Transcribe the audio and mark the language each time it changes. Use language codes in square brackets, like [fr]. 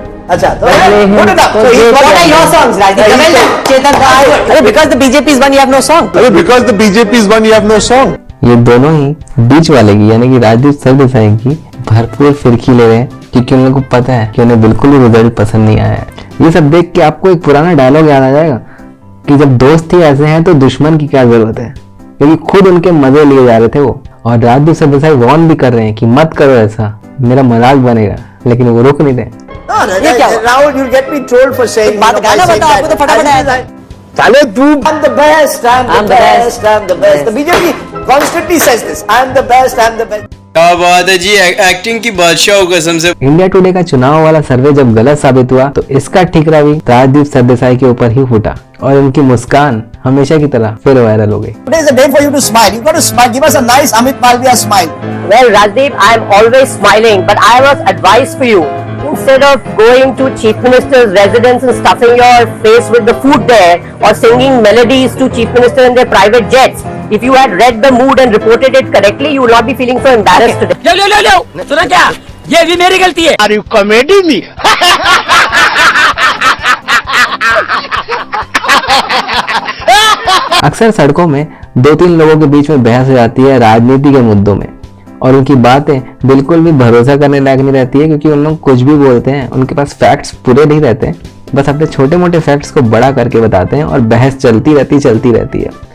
[hi] अच्छा, तो [en] put it up. So what are your songs, Rajdeep? Chetan, अरे because the BJP is one, you have no song. अरे because the BJP is one, you have no song. [hi] ये दोनों ही बीच वाले की यानी कि राजदीप सरदेसाई की भरपूर फिरकी ले रहे हैं, क्योंकि उन लोगों को पता है कि उन्हें बिल्कुल भी रिजल्ट पसंद नहीं आया है। ये सब देख के आपको एक पुराना डायलॉग याद आ जाएगा कि जब दोस्त ही ऐसे हैं तो दुश्मन की क्या जरूरत है, क्योंकि खुद उनके मजे लिए जा रहे थे वो। और राजदीप सरदेसाई वार्न भी कर रहे हैं कि मत करो ऐसा, मेरा मजाक बनेगा, लेकिन वो रुक नहीं रहे। [en] Rahul, you'll get me trolled for saying. [hi] बात गाना बताओ, आपको तो फटाफट आया। चले तू। [en] I'm the best, I'm the best, I'm the best. The BJP constantly says this. I'm the best, I'm the best. [hi] क्या बात है जी, एक्टिंग की बादशाह हो कसम से। इंडिया टुडे का चुनाव वाला सर्वे जब गलत साबित हुआ तो इसका ठीकरा भी राजदीप सरदेसाई के ऊपर ही फूटा और उनकी मुस्कान हमेशा की तरह फिर वायरल हो गई। [en] Today is a day for you to smile. You got to smile. Give us a nice Amit Malviya smile. Well, Rajdeep, I am always smiling, but I have advice for you. Instead of going to Chief Minister's residence and stuffing your face with the food there, or singing melodies to Chief Minister in their private jets, if you had read the mood and reported it correctly, you will not be feeling so embarrassed today. [hi] लो सुना क्या, ये भी मेरी गलती है। [en] Are you comedy me? [hi] अक्सर सड़कों में 2-3 लोगों के बीच में बहस हो जाती है राजनीति के मुद्दों में, और उनकी बातें बिल्कुल भी भरोसा करने लायक नहीं रहती है, क्योंकि उन लोग कुछ भी बोलते हैं, उनके पास फैक्ट्स पूरे नहीं रहते हैं, बस अपने छोटे मोटे फैक्ट्स को बड़ा करके बताते हैं और बहस चलती रहती है।